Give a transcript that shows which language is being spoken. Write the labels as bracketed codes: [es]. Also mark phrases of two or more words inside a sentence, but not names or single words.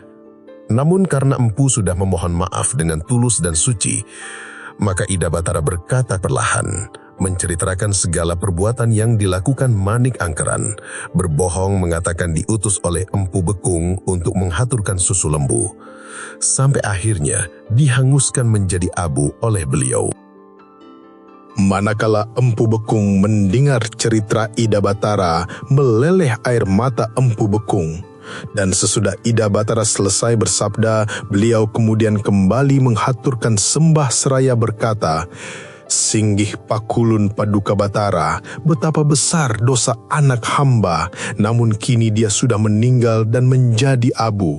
[id] Namun karena Empu sudah memohon maaf dengan tulus dan suci, maka Ida Batara berkata perlahan, menceritakan segala perbuatan yang dilakukan Manik Angkeran, berbohong mengatakan diutus oleh Empu Bekung untuk menghaturkan susu lembu, sampai akhirnya dihanguskan menjadi abu oleh beliau. Manakala Empu Bekung mendengar cerita Ida Batara, meleleh air mata Empu Bekung. Dan sesudah Ida Batara selesai bersabda, beliau kemudian kembali menghaturkan sembah seraya berkata, [ban] "Singgih pakulun Paduka Batara, [id] betapa besar dosa anak hamba, namun kini dia sudah meninggal dan menjadi abu.